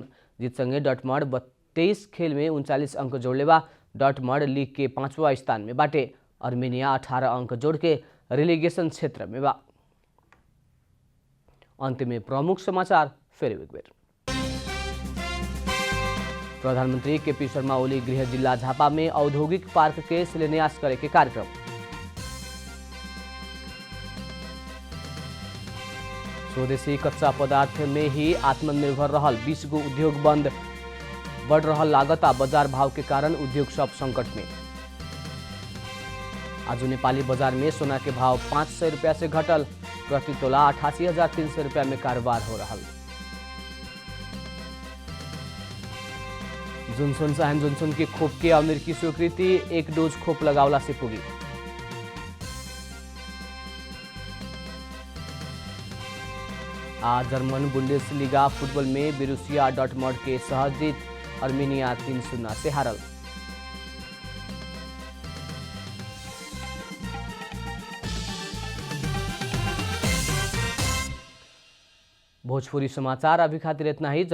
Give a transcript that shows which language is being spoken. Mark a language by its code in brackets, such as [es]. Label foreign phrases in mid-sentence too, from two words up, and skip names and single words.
[bho] जीत संगे डॉर्टमंड 23 खेल में 39 अंक जोड़ले बा। डॉर्टमंड लीग के 5वां स्थान में बाटे। अर्मेनिया 18 अंक जोड़ के रिलीगेशन क्षेत्र में बा। अंत में प्रमुख समाचार फिर एक बेर। प्रधानमंत्री केपी शर्मा ओली गृह जिला झापा में औद्योगिक पार्क के शिलान्यास करे के कार्यक्रम। स्वदेशी कच्चा पदार्थ में ही आत्मनिर्भर रहल 20 गो उद्योग बंद। बढ़ रहल लागत आ बाजार भाव के कारण उद्योग सब संकट में। आज नेपाली बाजार में सोना के भाव 500 रुपया से घटल। प्रति तोला 88,300 रुपया में कारोबार हो रहा। जॉनसन एंड जॉनसन के खोप के अमेरिकी स्वीकृति 1 डोज खोप लगावला से पुगी। आज जर्मन बुंडेसलीगा फुटबॉल में बोरुसिया डॉर्टमंड के सहज जीत। अर्मेनिया 3-0 से हारल। भोजपुरी समाचार अभी खातिर इतना ही।